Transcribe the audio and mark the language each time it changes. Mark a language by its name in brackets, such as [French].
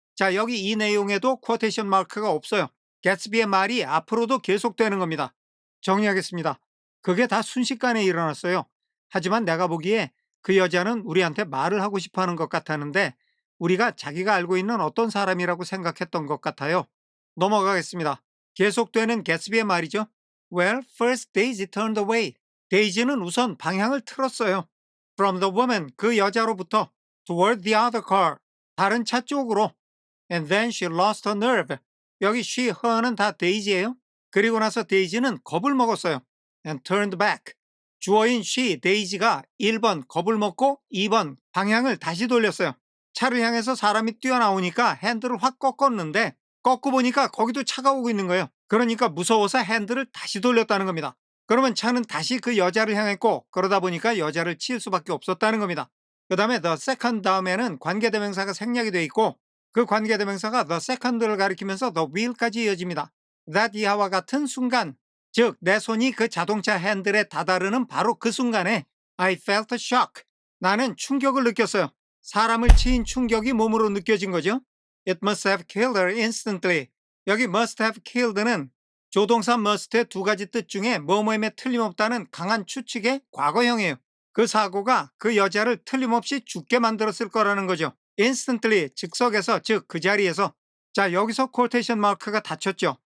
[Korean] 자, 여기 이 내용에도 쿼테이션 마크가 없어요. 개츠비의 말이 앞으로도 계속되는 겁니다. 정리하겠습니다. 그게 다 순식간에 일어났어요. 하지만 내가 보기에 그 여자는 우리한테 말을 하고 싶어 하는 것 같았는데 우리가 자기가 알고 있는 어떤 사람이라고 생각했던 것 같아요. 넘어가겠습니다. 계속되는 개츠비의 말이죠. [English] Well, first Daisy turned away. [Korean] 데이지는 우선 방향을 틀었어요. [English] From the woman, [Korean] 그 여자로부터 [English] toward the other car, [Korean] 다른 차 쪽으로. [English] And then she lost her nerve. [Korean] 여기 she, her는 다 데이지예요. 그리고 나서 데이지는 겁을 먹었어요. [English] And turned back. [Korean] 주어인 she, 데이지가 1번 겁을 먹고 2번 방향을 다시 돌렸어요. 차를 향해서 사람이 뛰어나오니까 핸들을 확 꺾었는데 꺾고 보니까 거기도 차가 오고 있는 거예요. 그러니까 무서워서 핸들을 다시 돌렸다는 겁니다. 그러면 차는 다시 그 여자를 향했고 그러다 보니까 여자를 칠 수밖에 없었다는 겁니다. 그 다음에 the second 다음에는 관계대명사가 생략이 되어 있고 그 관계대명사가 the second를 가리키면서 the will까지 이어집니다. that 이하와 같은 순간, 즉 내 손이 그 자동차 핸들에 다다르는 바로 그 순간에 [English] I felt a shock. [Korean] 나는 충격을 느꼈어요. 사람을 치인 충격이 몸으로 느껴진 거죠. [English] It must have killed her instantly. [Korean] 여기 must have killed는 조동사 must의 두 가지 뜻 중에 뭐뭐임에 틀림없다는 강한 추측의 과거형이에요. 그 사고가 그 여자를 틀림없이 죽게 만들었을 거라는 거죠. instantly, 즉석에서, 즉 그 자리에서. 자, 여기서 쿼테이션 마크가 닫혔죠.